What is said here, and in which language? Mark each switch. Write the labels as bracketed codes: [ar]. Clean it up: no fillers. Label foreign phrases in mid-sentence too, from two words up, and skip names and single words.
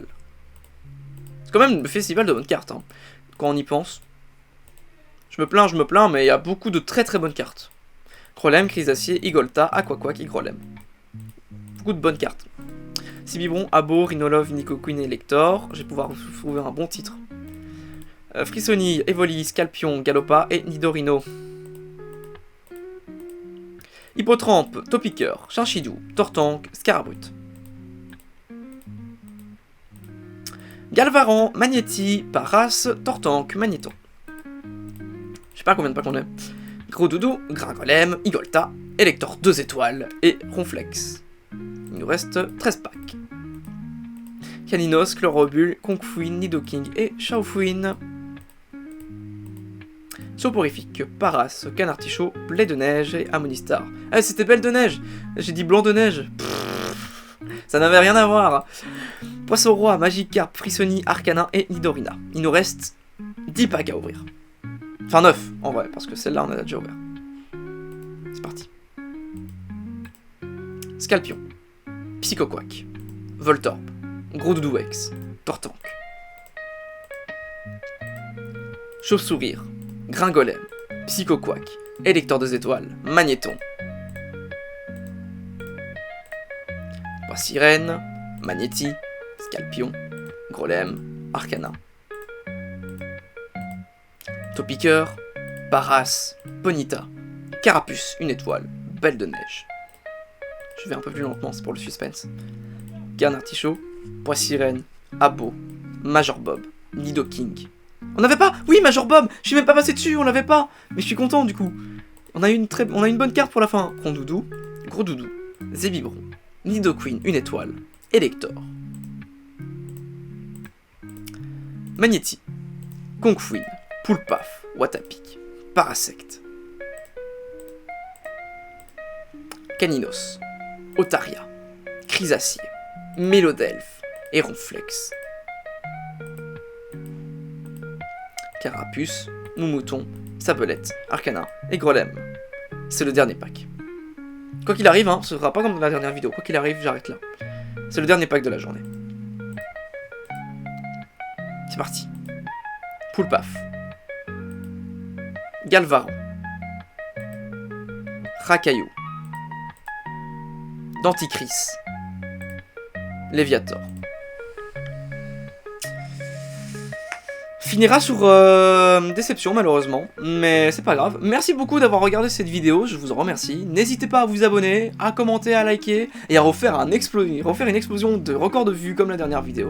[fr] C'est quand même le festival de bonnes cartes, hein, quand on y pense. Je me plains, mais il y a beaucoup de très très bonnes cartes. Grolem, Chrysacier, Igolta, Aquaquack et Grolem. Beaucoup de bonnes cartes. Sibibron, Abo, Rhinolove, Nidoqueen et Elector. Je vais pouvoir trouver un bon titre. Frissoni, Evoli, Scalpion, Galopa et Nidorino. Hippotrampe, Topiqueur, Chinchidou, Tortank, Scarabrute. Galvaran, Magnéti, Paras, Tortank, Magnéton. Je sais pas combien de packs on est. Gros Doudou, Gringolem, Igolta, Elector 2 étoiles et Ronflex. Il nous reste 13 packs. Caninos, Chlorobule, Conqueen, Nidoking et Chaofuin. Soporifique, Paras, Canartichaud, Blé de Neige et Amonistar. Ah, c'était Belle de Neige. J'ai dit Blanc de Neige. Ça n'avait rien à voir. Poisson Roi, Magikarp, Frissoni, Arcana et Nidorina. Il nous reste 10 packs à ouvrir. Enfin 9 en vrai, parce que celle-là on a déjà ouvert. C'est parti. Scalpion, Psychoquack, Voltorb, Gros Doudou X, Tortank. Chauve-sourire, Gringolem, Psychoquack, Elector 2 étoiles, Magnéton. Poissirène, Magnéti, Scalpion, Grolem, Arcana. Topiqueur, Paras, Ponyta, Carapuce, une étoile, Belle de Neige. Je vais un peu plus lentement, c'est pour le suspense. Canartichaud, Poissirène, Abo, Major Bob, Nidoking. On n'avait pas? Oui, Major Bob. Je suis même pas passé dessus, on l'avait pas. Mais je suis content du coup. On a une bonne carte pour la fin. Rondoudou, Gros Doudou, Zébibron, Nidoqueen, une étoile, Elector. Magnéti, Conqueen, Poulpaf, Watapic, Parasect. Caninos, Otaria, Chrysacier, Mélodelphe et Ronflex. Carapuce, Moumouton, Sablette, Arcana et Grolem. C'est le dernier pack. Quoi qu'il arrive, hein, ce sera pas comme dans la dernière vidéo. Quoi qu'il arrive, j'arrête là. C'est le dernier pack de la journée. C'est parti. Poulpaf. Galvaran. Racaillou. Denticris. Léviator. Finira sur déception malheureusement, mais c'est pas grave. Merci beaucoup d'avoir regardé cette vidéo, je vous en remercie. N'hésitez pas à vous abonner, à commenter, à liker et à refaire une explosion de records de vues comme la dernière vidéo.